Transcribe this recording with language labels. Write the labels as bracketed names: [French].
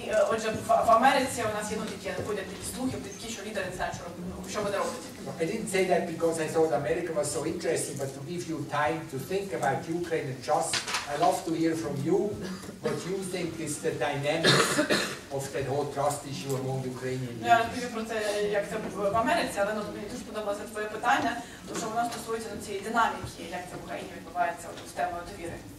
[Ukrainian] Отже, в Америці у нас є ходять такі слухи, що лідери не знають, що вони роблять. [English] I didn't say that because I thought America was so interesting, but to give you time to think about Ukraine and just, I love to hear from you what you think is the dynamics of that whole trust issue among Ukrainian [Ukrainian] Я розповів про це, як це в Америці, але мені дуже подобалося твоє питання, тому що воно стосується цієї динаміки, як це в Україні відбувається з темою довіри.